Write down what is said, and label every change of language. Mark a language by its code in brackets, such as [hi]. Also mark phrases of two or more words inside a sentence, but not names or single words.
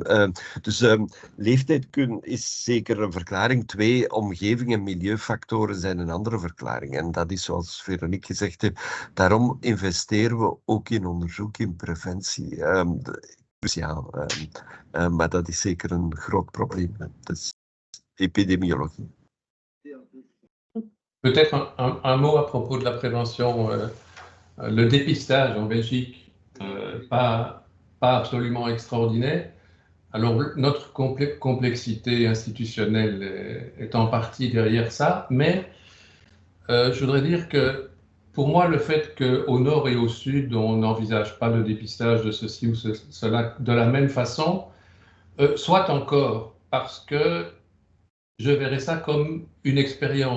[nl] Dus leeftijd is zeker een verklaring. 2, omgeving en milieufactoren zijn een andere verklaring. En dat is zoals Veronique gezegd heeft. Daarom investeren we ook in onderzoek, in preventie. Cruciaal. Maar dat is zeker een groot probleem. Dat is épidémiologie. [fr] Peut-être un mot à propos de la prévention. Le dépistage en Belgique, pas absolument extraordinaire. Alors, notre complexité institutionnelle est en partie derrière ça, mais je voudrais dire que pour moi, le fait qu'au nord et au sud, on n'envisage pas le dépistage de ceci ou cela de la même façon, soit encore parce que je verrais ça comme une expérience.